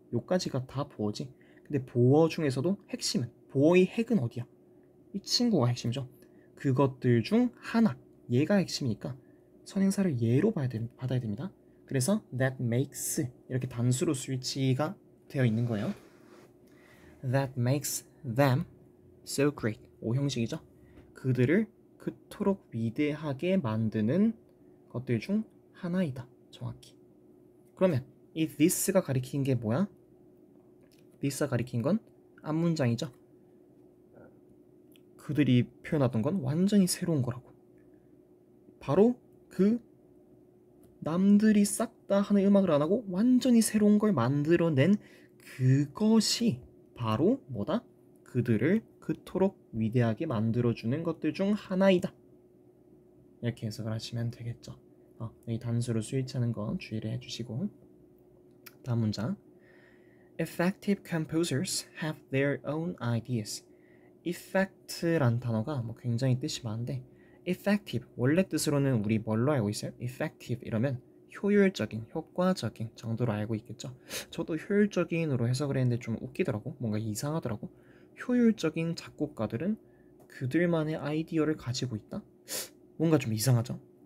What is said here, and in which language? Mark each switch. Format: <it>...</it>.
<ko>요까지가 다 보어지. 근데 보어 중에서도 핵심은 보어의 핵은 어디야? 이 친구가 핵심이죠. 그것들 중 하나 얘가 핵심이니까 선행사를 얘로 받아야 됩니다. 그래서</ko> <en>that makes</en> <ko>이렇게 단수로 스위치가 되어 있는 거예요.</ko> <en>That makes them so great.</en> <ko>오형식이죠. 그들을 그토록 위대하게 만드는 것들 중 하나이다. 정확히. 그러면 이 this가 가리키는 게 뭐야? this가 가리킨 건 앞문장이죠. 그들이 표현하던 건 완전히 새로운 거라고. 바로 그 남들이 싹 다 하는 음악을 안 하고 완전히 새로운 걸 만들어낸 그것이 바로 뭐다? 그들을 그토록 위대하게 만들어주는 것들 중 하나이다. 이렇게 해석을 하시면 되겠죠. 이 단수로 스위치하는 건 주의를 해주시고, 다음 문장.</ko> <en>Effective composers have their own ideas.</en> <ko>effect란 단어가 뭐 굉장히 뜻이 많은데, effective 원래 뜻으로는 우리 뭘로 알고 있어요? effective 이러면 효율적인, 효과적인 정도로 알고 있겠죠. 저도 효율적인으로 해석을 했는데 좀 웃기더라고. 뭔가 이상하더라고. 효율적인 작곡가들은 그들만의 아이디어를 가지고 있다? 뭔가 좀 이상하죠.</ko>